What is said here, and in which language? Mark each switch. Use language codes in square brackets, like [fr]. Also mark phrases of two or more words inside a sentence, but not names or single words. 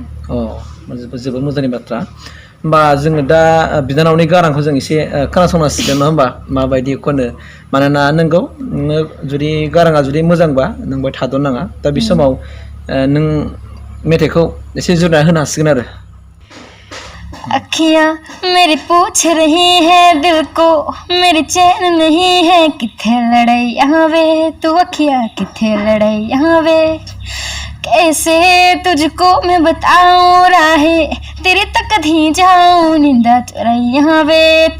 [brx] जोबोद मोजांनि बाथ्रा होमबा जोङो दा बिनानावनि गारांखौ जों एसे खोनासंनांसिगोन नङा होमबा माबायदि खनो मानोना नोंगौ नोङो जुदि गाराङा जुदि मोजांबा नों बाय थाद'नाङा दा बे समाव नों मेथाइखौ एसे जुरना होनो हासिगोन आरो [hi] अखियाँ मेरी पूछ रही है दिल को मेरी चैन नहीं है [pa] ਕਿੱਥੇ ਲੜਾਈ ਵੇ ਤੂੰ ਅੱਖੀਆਂ ਕਿੱਥੇ ਲੜਾਈ [hi] वे कैसे तुझको मैं बताऊं राहे तेरे तक धी जाऊं निंदा चुराई वे तू